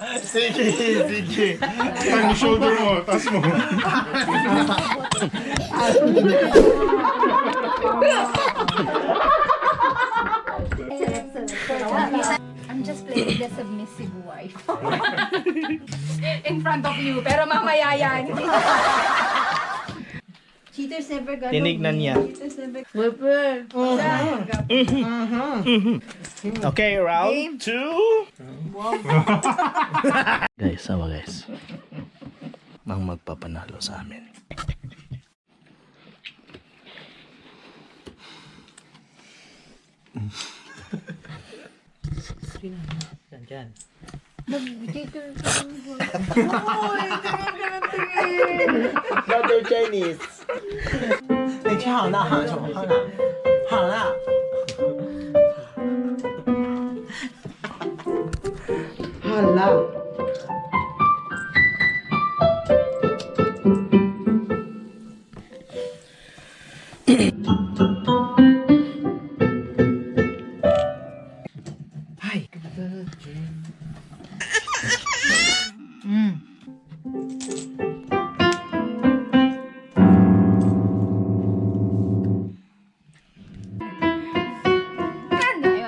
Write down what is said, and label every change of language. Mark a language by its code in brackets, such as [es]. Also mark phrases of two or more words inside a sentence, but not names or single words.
[tl] Sige, sige. Yung shoulder mo, taas mo. [en] I'm just playing the submissive wife. In front of you, [tl] pero mamaya yan. [en] Cheaters never gonna [tl] Tinignan niya. [en] Cheaters never [tl] Okay, round 2. Guys, sama guys. Mang magpapanalo sa amin. Dyan. [en] Brother Chinese. [zh] 你吃好了，好了，好了，好了。好了。Hi. [tl] Ano yun?